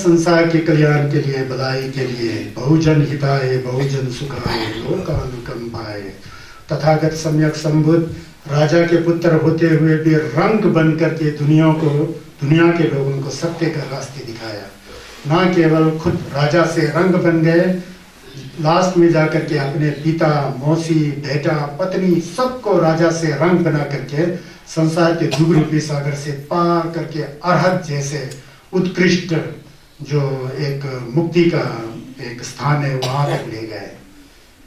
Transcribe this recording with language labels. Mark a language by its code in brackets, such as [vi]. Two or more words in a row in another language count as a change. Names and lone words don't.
[hi] संसार के कल्याण के लिए, भलाई के लिए, [sa] बहुजन हिताय बहुजन सुखाय लोकानुकंपाय। [hi] तथागत सम्यक संबुद्ध राजा के पुत्र होते हुए भी रंग बन करके दुनिया के लोगों को सत्य का रास्ते दिखाया। ना केवल खुद राजा से रंग बन गए, लास्ट में जाकर के अपने पिता, मौसी, बेटा, पत्नी सबको राजा से रंग बना करके संसार के दुख रूपी सागर से पार करके अरहत जैसे उत्कृष्ट जो एक मुक्ति का एक स्थान है वहां तक ले गए।